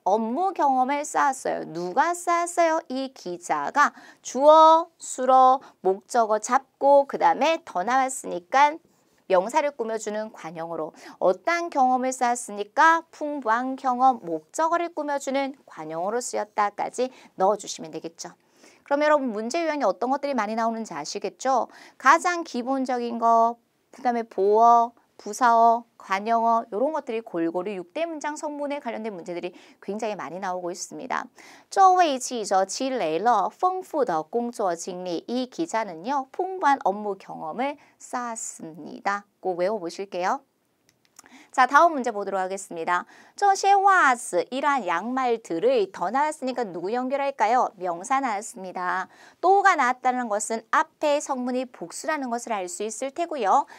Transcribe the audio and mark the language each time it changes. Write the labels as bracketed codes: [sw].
[ko] 업무 경험을 쌓았어요. 누가 쌓았어요? 이 기자가 주어, 수로, 목적어 잡고 그 다음에 더 나왔으니까 명사를 꾸며주는 관형어로 어떠한 경험을 쌓았으니까 풍부한 경험, 목적어를 꾸며주는 관형어로 쓰였다까지 넣어주시면 되겠죠. 그럼 여러분 문제 유형이 어떤 것들이 많이 나오는지 아시겠죠? 가장 기본적인 거, 그 다음에 보어, 부사어, 관형어 이런 것들이 골고루 6대 문장 성문에 관련된 문제들이 굉장히 많이 나오고 있습니다. [zh] 这位记者积累了丰富的工作经历. [ko] 이 기자는요. 풍부한 업무 경험을 쌓았습니다. 꼭 외워보실게요. 자, 다음 문제 보도록 하겠습니다. 这些袜子 이러한 양말들을 더 나왔으니까 누구 연결할까요? 명사 나왔습니다. 또가 나왔다는 것은 앞에 성문이 복수라는 것을 알 수 있을 테고요.